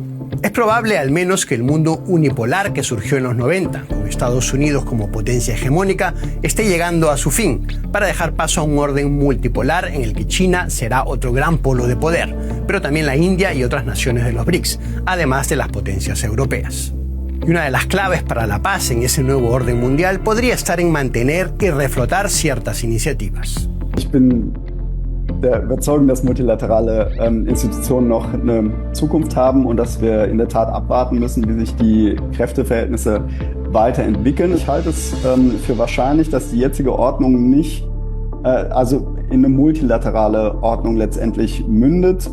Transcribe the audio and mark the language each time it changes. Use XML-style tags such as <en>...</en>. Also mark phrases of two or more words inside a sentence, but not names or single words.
<es>Es probable al menos que el mundo unipolar que surgió en los 90, con Estados Unidos como potencia hegemónica, esté llegando a su fin, para dejar paso a un orden multipolar en el que China será otro gran polo de poder, pero también la India y otras naciones de los BRICS, además de las potencias europeas. Y una de las claves para la paz en ese nuevo orden mundial podría estar en mantener y reflotar ciertas iniciativas.</es> <de>Ich bin der Überzeugung, dass multilaterale Institutionen noch eine Zukunft haben und dass wir in der Tat abwarten müssen, wie sich die Kräfteverhältnisse weiterentwickeln. Ich halte es für wahrscheinlich, dass die jetzige Ordnung nicht, also in eine multilaterale Ordnung letztendlich mündet.</de>